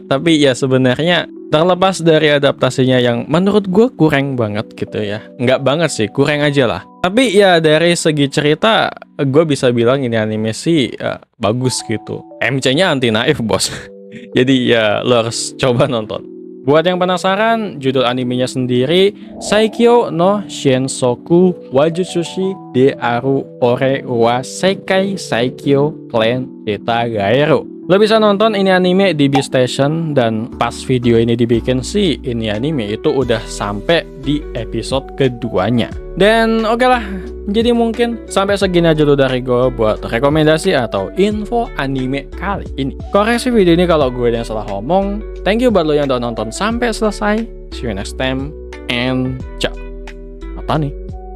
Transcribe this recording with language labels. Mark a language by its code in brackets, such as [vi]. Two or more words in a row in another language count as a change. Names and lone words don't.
[id] Tapi ya sebenarnya terlepas dari adaptasinya yang menurut gue kurang banget gitu ya, nggak banget sih, kurang aja lah. Tapi ya dari segi cerita gue bisa bilang ini anime sih bagus gitu. MC-nya anti naif bos. Jadi ya lo harus coba nonton. Buat yang penasaran, judul animenya sendiri Saikyo no Shensoku Wajutsushi de Aru Ore wa Sekai Saikyo Clan Zeta Gaero. Lo bisa nonton ini anime di Beastation, dan pas video ini dibikin sih ini anime itu udah sampai di episode keduanya. Dan oke lah, jadi mungkin sampai segini aja dulu dari gue buat rekomendasi atau info anime kali ini. Koreksi video ini kalau gue yang salah ngomong. [en] Thank you [id] buat lo yang udah nonton sampai selesai. [en] See you next time and ciao. [id] Apa nih?